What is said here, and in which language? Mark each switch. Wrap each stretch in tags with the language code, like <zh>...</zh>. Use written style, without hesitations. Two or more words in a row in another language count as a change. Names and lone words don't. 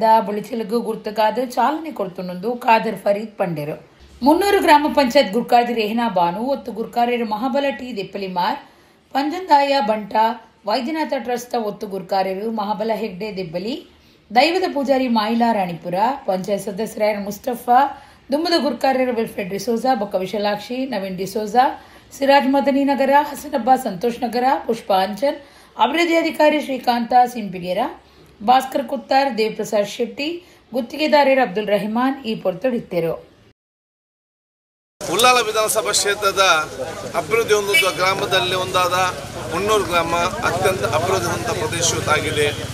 <tcy>ಬಳಿಚಲಗು ಗುರ್ತಗಾದ ಚಾಲನೆ ಕೊಡ್ತುನೊಂದು ಖಾದರ್ ಫರೀದ್ ಪಂಡೆರು 300 ಗ್ರಾಮ ಪಂಚಾಯತ್ ಗುರ್ಕಾರ್ದಿ ರೇಹನಾ ಬಾನು ಒತ್ತು ಗುರ್ಕಾರ್ಯರು ಮಹಾಬಲ ಟಿ ದೆಪ್ಪಲಿಮಾರ್ ಪಂಜಂದಾಯ ಬಂಟ ವೈದ್ಯನಾಥ ಟ್ರಸ್ಟ್ ಒತ್ತು ಗುರ್ಕಾರ್ಯರು ಮಹಾಬಲ ಹೆಗ್ಡೆ ದೆಬ್ಬಲಿ ದೈವದ ಪೂಜಾರಿ ಮಾಯಿಲಾ ರಾಣಿಪುರ ಪಂಚಾಯತ್ ಸದಸ್ಯರಾಯರು ಮುಸ್ತಫಾ ದುಮ್ಮದ ಗುರ್ಕಾರ್ಯರು ವಿಲ್ಫ್ರೆಡ್ ಡಿಸೋಜಾ ಬೊಕ್ಕ ವಿಶಾಲಾಕ್ಷಿ ನವೀನ್ ಡಿಸೋಜಾ ಸಿರಾಜ್ ಮದನಿ ನಗರ ಹಸನಬ್ಬ ಸಂತೋಷ್ ನಗರ ಪುಷ್ಪ ಅಂಚನ್ ಅಭಿವೃದ್ಧಿ ಅಧಿಕಾರಿ ಶ್ರೀಕಾಂತ ಸಿಂಪಿಗೇರ ಭಾಸ್ಕರ್ ಕುತ್ತಾರ್ ದೇವಪ್ರಸಾದ್ ಶೆಟ್ಟಿ ಗುತ್ತಿಗೆದಾರರು ಅಬ್ದುಲ್ ರಹಿಮಾನ್ ಈ ಪೊರ್ತೊಡಿತ್ತರು</tcy> <kn>ಉಳ್ಳಾಲ ವಿಧಾನಸಭಾ ಕ್ಷೇತ್ರದ ಅಭಿವೃದ್ಧಿ ಹೊಂದುವ ಗ್ರಾಮದಲ್ಲಿ ಒಂದಾದ 300 ಗ್ರಾಮ ಅತ್ಯಂತ ಅಭಿವೃದ್ಧಿ ಹೊಂದಿದ ಪ್ರದೇಶವಾಗಿದೆ.</kn>